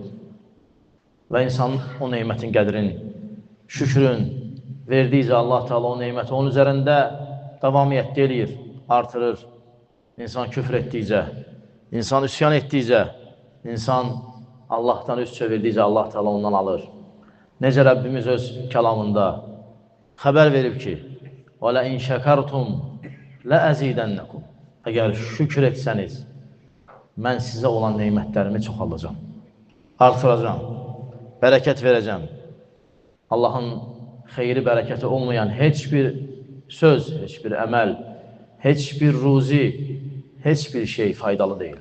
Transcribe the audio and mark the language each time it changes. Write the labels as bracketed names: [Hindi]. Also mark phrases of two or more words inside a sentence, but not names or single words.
[Azerbaijani] Və insan o neymətin qədrini, şükrün verdiyicə Allah Teala o neyməti onun üzərində davamiyyətdə eləyir, artırır. İnsan küfr etdikcə, insan üsyan etdikcə, insan Allah'tan üst çevirdikcə Allah Teala ondan alır. Necə Rəbbimiz öz kəlamında xəbər verib ki, [Arabic] وَلَاِنْ شَكَرْتُمْ لَأَزِيدَنَّكُمْ [Azerbaijani] Əgər şükür etsəniz, mən sizə olan neymətlərimi çoxalacam, artıracam, bərəkət verəcəm. Allahın xeyri, bərəkəti olmayan heç bir söz, heç bir əməl, heç bir ruzi, heç bir şey faydalı deyil.